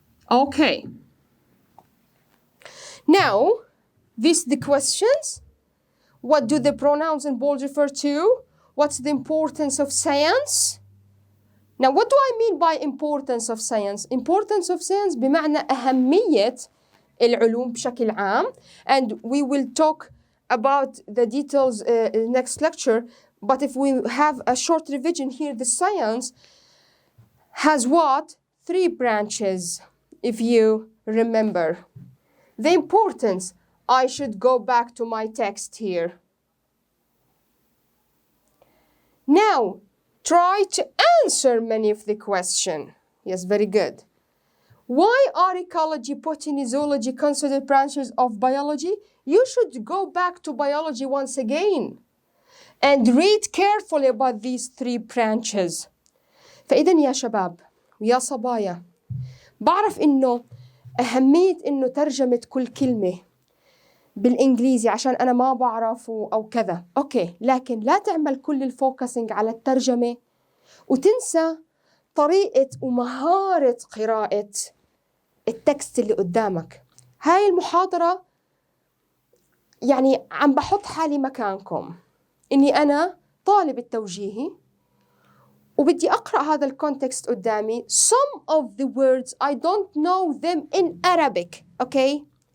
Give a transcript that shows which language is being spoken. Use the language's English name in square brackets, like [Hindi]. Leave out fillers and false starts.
[English] Okay. Now, these the questions. What do the pronouns in bold refer to? What's the importance of science? Now, what do I mean by importance of science? Importance of science [Arabic] بمعنى أهمية العلوم بشكل عام. [English] And we will talk about the details next lecture. But if we have a short revision here, the science has what? 3 branches, if you remember. The importance, I should go back to my text here. Now, try to answer many of the questions. Yes, very good. Why are ecology, botany, zoology considered branches of biology? You should go back to biology once again and read carefully about these 3 branches. [Arabic] فإذا يا شباب ويا صبايا، بعرف إنه أهمية إنه ترجمة كل كلمة بالإنجليزي عشان أنا ما بعرف أو كذا، أوكي، لكن لا تعمل كل الفوكسنج على الترجمة وتنسى طريقة ومهارة قراءة التكست اللي قدامك. هاي المحاضرة يعني عم بحط حالي مكانكم، إني أنا طالب التوجيهي وبدي أقرأ هذا الكونتكست قدامي. [English] Some of the words I don't know them in Arabic. Okay.